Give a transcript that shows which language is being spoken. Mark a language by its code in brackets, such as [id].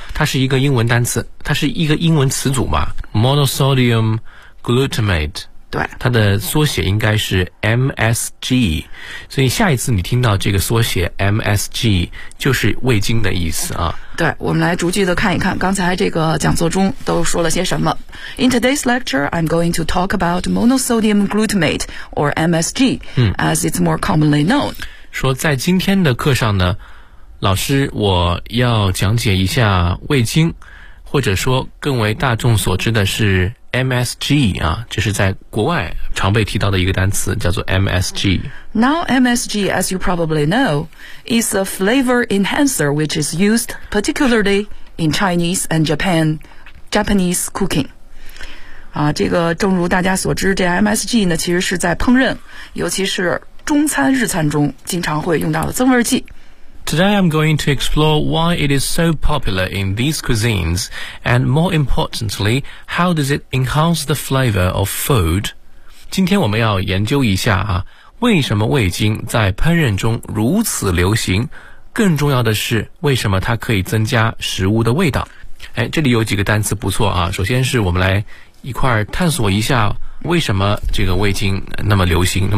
[zh] 它是一个英文单词，它是一个英文词组嘛， monosodium glutamate。对，它的缩写应该是 MSG， 所以下一次你听到这个缩写 MSG 就是味精的意思啊。对，我们来逐句的看一看刚才这个讲座中都说了些什么。 [en] In today's lecture I'm going to talk about monosodium glutamate or MSG、as it's more commonly known。 [zh] 说在今天的课上呢，老师我要讲解一下味精，或者说更为大众所知的是MSG 啊，这是在国外常被提到的一个单词，叫做 MSG。 [en] Now MSG, as you probably know, is a flavor enhancer which is used particularly in Chinese and Japanese cooking. [zh] 啊，这个正如大家所知，这 MSG 呢其实是在烹饪，尤其是中餐日餐中经常会用到的增味剂。 [en] Today I'm going to explore why it is so popular in these cuisines, and more importantly, how does it enhance the flavor of food? [zh] 今天我们要研究一下啊，为什么味精在烹饪中如此流行，更重要的是为什么它可以增加食物的味道。哎，这里有几个单词不错啊，首先是我们来一块儿探索一下为什么这个味精那么流行。